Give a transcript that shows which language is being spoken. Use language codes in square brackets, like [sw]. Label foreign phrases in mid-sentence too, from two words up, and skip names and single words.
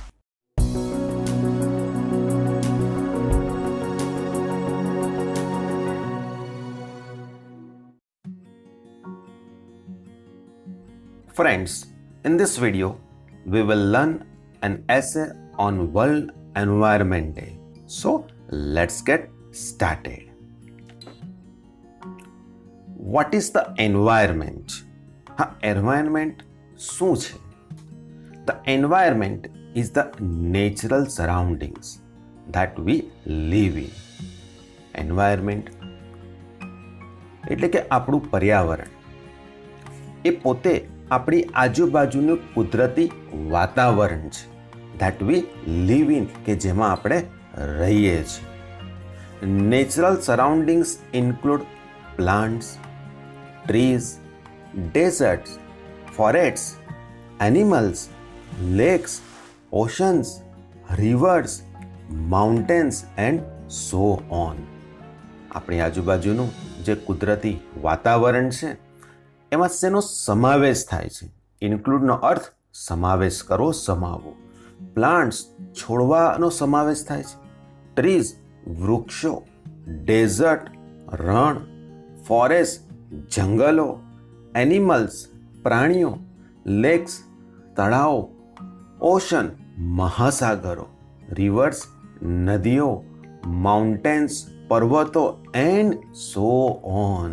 [en] Friends, in this video, we will learn an essay on World Environment Day. So, let's get started. What is the environment? [gu] Environment શું છે? [en] The environment is the natural surroundings that we live in. [gu] Environment એટલે કે આપણું પર્યાવરણ એ પોતે આપણી આજુબાજુનું કુદરતી વાતાવરણ છે [en] that we live in [gu] કે જેમાં આપણે રહીએ છીએ. [en] Natural surroundings include plants, trees, deserts, forests, animals, lakes, oceans, rivers, mountains and so on. [gu] આપણી આજુબાજુનું જે કુદરતી વાતાવરણ છે એમાં શેનો સમાવેશ થાય છે? ઇન્ક્લુડનો અર્થ સમાવેશ કરો, સમાવવો. પ્લાન્ટ્સ છોડવાનો સમાવેશ થાય છે. ટ્રીઝ વૃક્ષો, ડેઝર્ટ રણ, ફોરેસ્ટ જંગલો, એનિમલ્સ પ્રાણીઓ, લેક્સ તળાવો, ઓશન મહાસાગરો, રિવર્સ નદીઓ, માઉન્ટેન્સ પર્વતો [en] and so on.